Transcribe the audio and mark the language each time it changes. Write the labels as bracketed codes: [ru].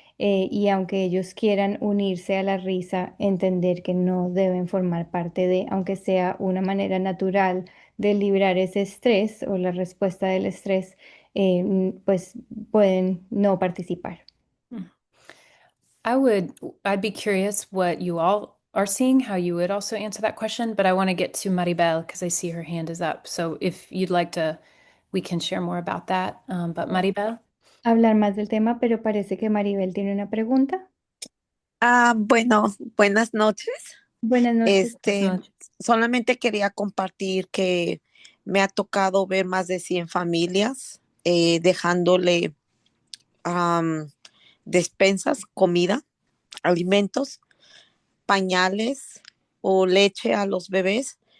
[es] y aunque ellos quieran unirse a la risa, entender que no deben formar parte de, aunque sea una manera natural de librar ese estrés o la respuesta del estrés, pues pueden no participar. Mm. [en] I'd be curious what you all are seeing, how you would also answer that question, but I want to get to Maribel because I see her hand is up. So if you'd like to, we can share more about that. But Maribel? [es] Hablar más del tema, pero parece que Maribel tiene una pregunta. Bueno, buenas noches. Buenas noches. Buenas noches. Solamente quería compartir que me ha tocado ver más de 100 familias dejándole despensas, comida, alimentos, pañales o leche a los bebés.